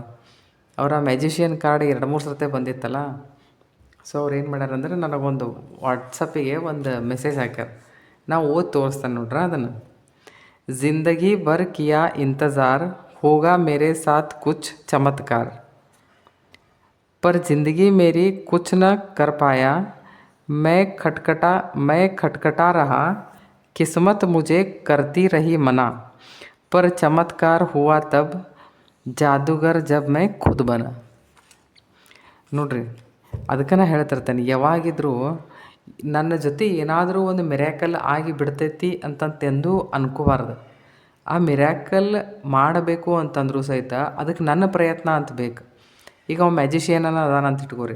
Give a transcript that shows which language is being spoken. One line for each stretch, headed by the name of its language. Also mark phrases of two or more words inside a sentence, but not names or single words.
Kannada: ಅವರ ಮ್ಯಾಜಿಷಿಯನ್ ಕಾರ್ಡ್ 2-3 ಸರ್ತಿ ಬಂದಿತ್ತಲ್ಲ. ಸೊ ಅವ್ರು ಏನು ಮಾಡ್ಯಾರಂದ್ರೆ, ನನಗೊಂದು ವಾಟ್ಸಪ್ಪಿಗೆ ಒಂದು ಮೆಸೇಜ್ ಹಾಕ್ಯಾರ. ನಾವು ಓದಿ ತೋರಿಸ್ತಾನೆ ನೋಡ್ರಿ ಅದನ್ನು.
Hindi: जिंदगी भर किया इंतज़ार होगा मेरे साथ कुछ चमत्कार, पर ज़िंदगी मेरी कुछ न कर पाया, मैं खटखटा रहा, किस्मत मुझे करती रही मना, पर चमत्कार हुआ तब, जादूगर जब मैं खुद बना.
Kannada: ನೋಡ್ರಿ, ಅದಕ್ಕೆ ನಾ ಹೇಳ್ತಿರ್ತೇನೆ, ಯಾವಾಗಿದ್ರೂ ನನ್ನ ಜೊತೆ ಏನಾದರೂ ಒಂದು ಮಿರಾಕಲ್ ಆಗಿ ಬಿಡ್ತೈತಿ ಅಂತಂತೆಂದೂ ಅನ್ಕೋಬಾರ್ದು. ಆ ಮಿರಾಕಲ್ ಮಾಡಬೇಕು ಅಂತಂದ್ರೂ ಸಹಿತ ಅದಕ್ಕೆ ನನ್ನ ಪ್ರಯತ್ನ ಅಂತ ಬೇಕು. ಈಗ ಅವ ಮ್ಯಾಜಿಷಿಯನನ್ನು ಅದಾನ ಅಂತ ಇಟ್ಕೋರಿ.